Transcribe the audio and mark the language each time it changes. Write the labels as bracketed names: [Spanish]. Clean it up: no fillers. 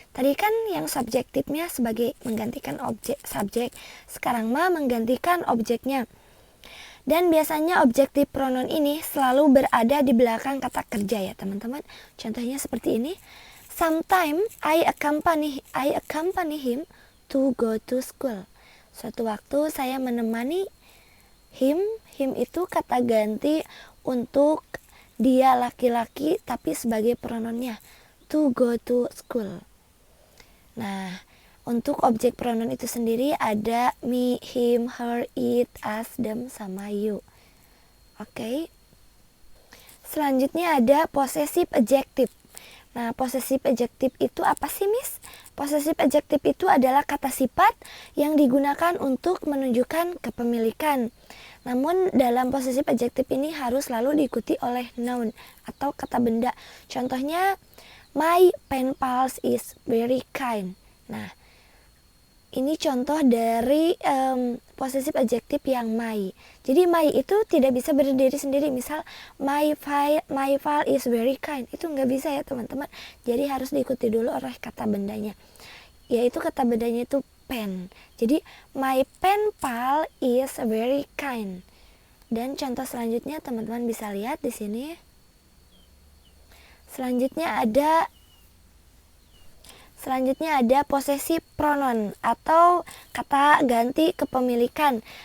[Indonesian] Tadi kan yang subjektifnya sebagai menggantikan objek subjek, sekarang mah menggantikan objeknya. Dan biasanya objective pronoun ini selalu berada di belakang kata kerja ya teman-teman. Contohnya seperti ini. [English] Sometimes I accompany him to go to school. [Indonesian] Suatu waktu saya menemani him itu kata ganti untuk dia laki-laki tapi sebagai pronounnya [English] to go to school. [Indonesian] Nah, untuk objek pronoun itu sendiri ada me, him, her, it, us, them, sama you. Oke. Selanjutnya ada possessive adjective. Nah, possessive adjective itu apa sih, Miss? Possessive adjective itu adalah kata sifat yang digunakan untuk menunjukkan kepemilikan. Namun dalam possessive adjective ini harus selalu diikuti oleh noun atau kata benda. [English] Contohnya, my pen pals is very kind. [Indonesian] Nah, ini contoh dari possessive adjective yang my. Jadi my itu tidak bisa berdiri sendiri. [English] Misal my file is very kind. [Indonesian] Itu nggak bisa ya teman-teman. Jadi harus diikuti dulu oleh kata bendanya. Yaitu kata bendanya itu pen. [English] Jadi my pen pal is very kind. [Indonesian] Dan contoh selanjutnya teman-teman bisa lihat di sini. Selanjutnya ada possessive pronoun atau kata ganti kepemilikan.